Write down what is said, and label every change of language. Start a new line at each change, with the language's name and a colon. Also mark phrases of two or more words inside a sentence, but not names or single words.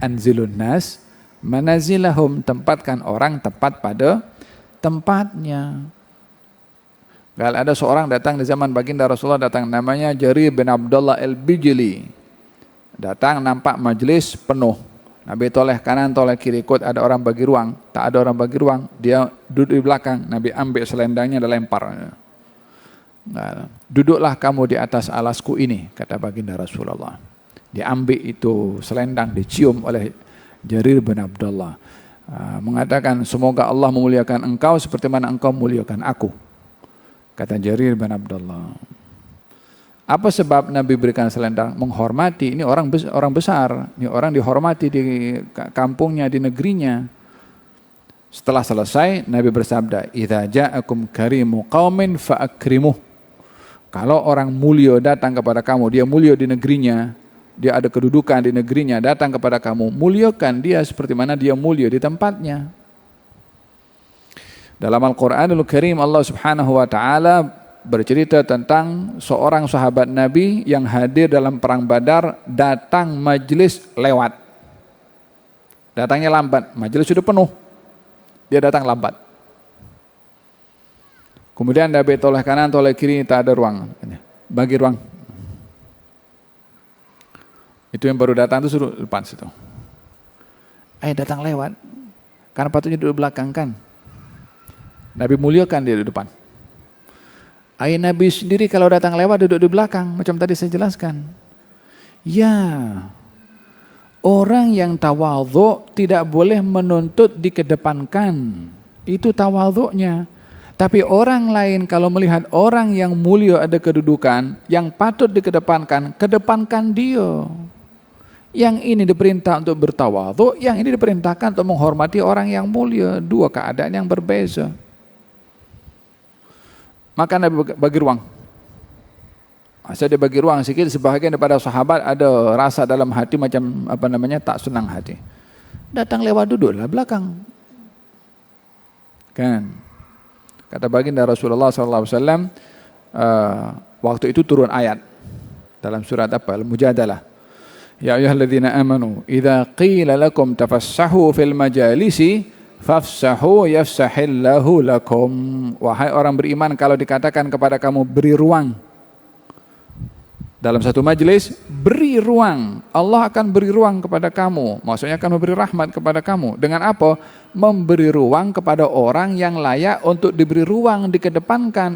Arabic: أنزلوا الناس منازلهم,
Malay: tempatkan orang tepat pada tempatnya. Kalau ada seorang datang di zaman baginda Rasulullah, datang namanya Jarir bin Abdullah al-Bijli. Datang nampak majelis penuh. Nabi toleh kanan, toleh kiri, ikut ada orang bagi ruang. Tak ada orang bagi ruang, dia duduk di belakang. Nabi ambil selendangnya dan lempar. Nah, duduklah kamu di atas alasku ini, kata baginda Rasulullah. Diambil itu selendang, dicium oleh Jarir bin Abdullah. Mengatakan, semoga Allah memuliakan engkau seperti mana engkau memuliakan aku. Kata Jarir bin Abdullah. Apa sebab Nabi berikan selendang? Menghormati. Ini orang besar. Ini orang dihormati di kampungnya, di negerinya. Setelah selesai, Nabi bersabda,
Arabic: "إذا جاءكم كريم قوم فأكرموه."
Malay: Kalau orang mulia datang kepada kamu, dia mulia di negerinya, dia ada kedudukan di negerinya, datang kepada kamu, muliakan dia seperti mana dia mulia di tempatnya. Dalam Al-Quranul Karim
Arabic: الله سبحانه وتعالى
Malay: bercerita tentang seorang sahabat Nabi yang hadir dalam perang Badar, datang majlis lewat. Datangnya lambat, majlis sudah penuh. Dia datang lambat. Kemudian Nabi toleh kanan, toleh kiri, tak ada ruang. Bagi ruang. Itu yang baru datang itu suruh depan situ. Datang lewat. Karena patutnya duduk belakang kan. Nabi muliakan dia di depan. Nabi sendiri kalau datang lewat duduk di belakang, macam tadi saya jelaskan. Ya, orang yang tawadhu tidak boleh menuntut dikedepankan. Itu tawadhunya. Tapi orang lain kalau melihat orang yang mulia ada kedudukan, yang patut dikedepankan, kedepankan dia. Yang ini diperintah untuk bertawadhu, yang ini diperintahkan untuk menghormati orang yang mulia. Dua keadaan yang berbeza. Maka Nabi bagi ruang. Masa dia bagi ruang sikit, sebahagian daripada sahabat ada rasa dalam hati macam tak senang hati. Datang lewat duduklah belakang. Kan? Kata baginda Rasulullah SAW, waktu itu turun ayat dalam surat Al-Mujadalah.
Arabic: يا أيها الذين آمنوا إذا قيل لكم تفسحوا في المجالس فافسحوا يفسح الله لكم.
Malay: Wahai orang beriman, kalau dikatakan kepada kamu beri ruang dalam satu majelis, beri ruang. Allah akan beri ruang kepada kamu. Maksudnya akan memberi rahmat kepada kamu. Dengan apa? Memberi ruang kepada orang yang layak untuk diberi ruang, dikedepankan.